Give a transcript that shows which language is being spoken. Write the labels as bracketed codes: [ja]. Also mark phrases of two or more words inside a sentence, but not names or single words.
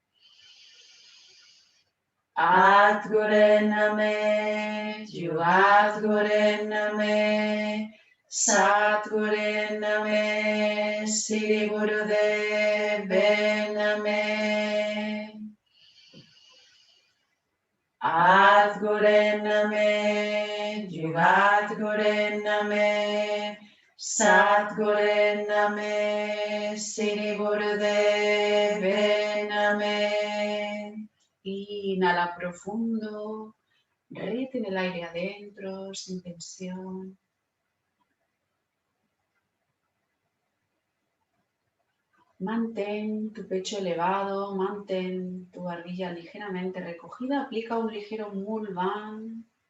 [pa] ਆਦਿ ਗੁਰੇ ਨਮਹ, ਜੁਗਾਦਿ ਗੁਰੇ ਨਮਹ, ਸਤਿ ਗੁਰੇ ਨਮਹ, ਸ੍ਰੀ ਗੁਰਦੇਵੇ ਨਮਹ. ਆਦਿ ਗੁਰੇ ਨਮਹ, ਜੁਗਾਦਿ ਗੁਰੇ ਨਮਹ, ਸਤਿ ਗੁਰੇ ਨਮਹ, ਸ੍ਰੀ ਗੁਰਦੇਵੇ ਨਮਹ. [es] Inhala profundo, retén el aire adentro, sin tensión. Mantén tu pecho elevado, mantén tu barbilla ligeramente recogida, aplica un ligero mulvan.